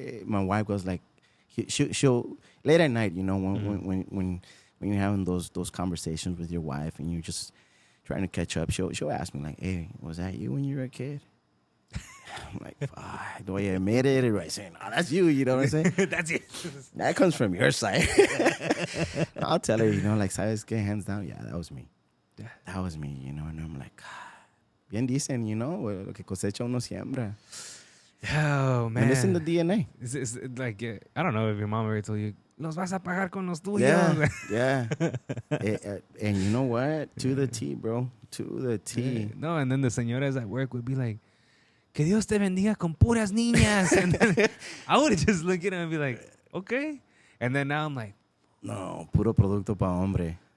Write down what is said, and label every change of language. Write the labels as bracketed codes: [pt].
[en] My wife goes like, she'll late at night. When you're having those conversations with your wife and you're just trying to catch up, she'll ask me like, "Hey, was that you when you were a kid?" I'm like, "Fuck, do I admit it, or do I say, no, that's you?" You know what I'm saying? That's it. That comes from your side. I'll tell her, like, [es] "Sabes qué? [en] Hands down, yeah, that was me. Yeah. That was me." And I'm like, [es] bien dicen, lo que cosecha uno siembra. [en] Oh, man. And it's in the DNA. It's like, I don't know if your mom ever told you, [es] "Los vas a pagar con los tuyos." [en] Yeah. And you know what? To the T, bro. To the T. No, and then the señoras at work would be like, [es] "Que Dios te bendiga con puras niñas." [en] And then I would just look at him and be like, "Okay." And then now I'm like, [es] No, puro producto pa' hombre.